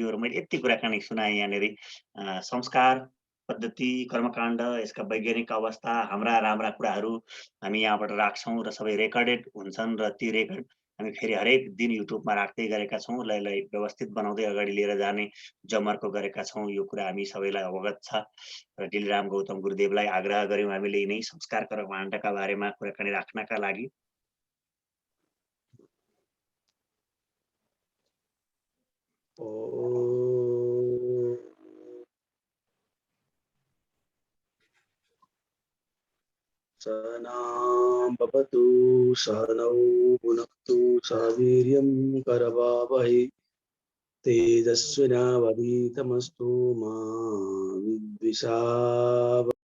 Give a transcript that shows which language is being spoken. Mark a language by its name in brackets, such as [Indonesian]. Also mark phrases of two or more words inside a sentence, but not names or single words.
[Nepali] र मैले यति कुराकानी सुनाएँ यहाँनिर। संस्कार पद्धति, कर्मकाण्ड, यसका वैज्ञानिक अवस्था, हाम्रा राम्रा कुराहरू हामी यहाँबाट राख्छौँ र सबै रेकर्डेड हुन्छन् र ती रेकर्ड हामी फेरि हरेक दिन युट्युबमा राख्दै गरेका छौँ। यसलाई व्यवस्थित बनाउँदै अगाडि लिएर जाने जमर्को गरेका छौँ। यो कुरा हामी सबैलाई अवगत छ र डिलराम गौतम गुरुदेवलाई आग्रह गर्यौँ हामीले यिनै संस्कार कर्मकाण्डका बारेमा कुराकानी राख्नका लागि। [Sanskrit] सहनां भवतु सहनौ भुनक्तु सह वीर्यं करवावहै तेजस्विनावधीतमस्तु मा विद्विषावहै।